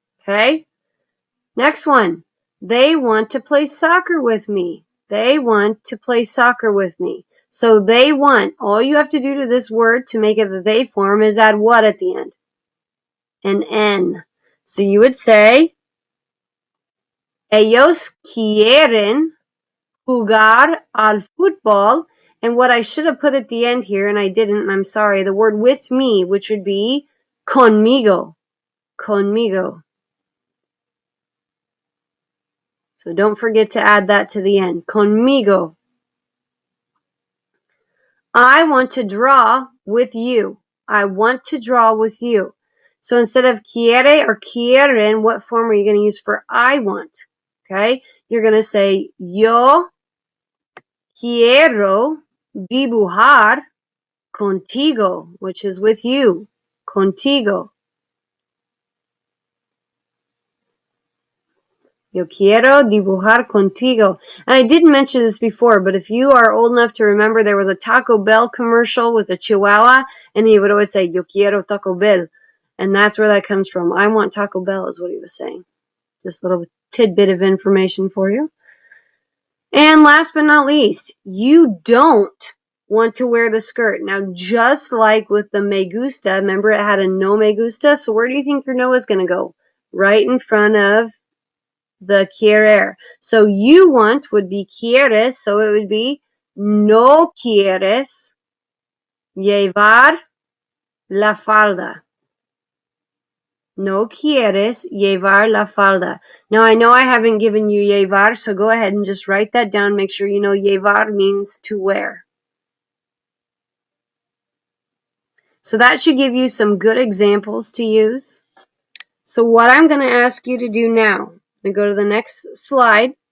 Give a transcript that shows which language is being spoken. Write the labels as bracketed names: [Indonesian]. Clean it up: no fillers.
[English] Okay? Next one. They want to play soccer with me. They want to play soccer with me. So they want. All you have to do to this word to make it the they form is add what at the end? An N. So you would say, [Spanish] ellos quieren jugar al fútbol. [English] And what I should have put at the end here, and I didn't, I'm sorry, the word with me, which would be conmigo. Conmigo. So don't forget to add that to the end. Conmigo. I want to draw with you. I want to draw with you. So instead of quiere or quieren, what form are you going to use for I want? Okay? You're going to say [Spanish] yo quiero dibujar contigo, [English] which is with you. [Spanish] Contigo. Yo quiero dibujar contigo. [English] And I did mention this before, but if you are old enough to remember, there was a Taco Bell commercial with a Chihuahua, and he would always say, [Spanish] Yo quiero Taco Bell. [English] And that's where that comes from. I want Taco Bell is what he was saying. Just a little tidbit of information for you. And last but not least, you don't want to wear the skirt. Now, just like with the [Spanish] me gusta, [English] remember it had a [Spanish] no me gusta? [English] So where do you think your no is going to go? Right in front of the querer. So you want would be quieres, so it would be [Spanish] no quieres llevar la falda. No quieres llevar la falda. [English] Now, I know I haven't given you llevar, so go ahead and just write that down. Make sure you know llevar means to wear. So that should give you some good examples to use. So what I'm going to ask you to do now, I'm going to go to the next slide.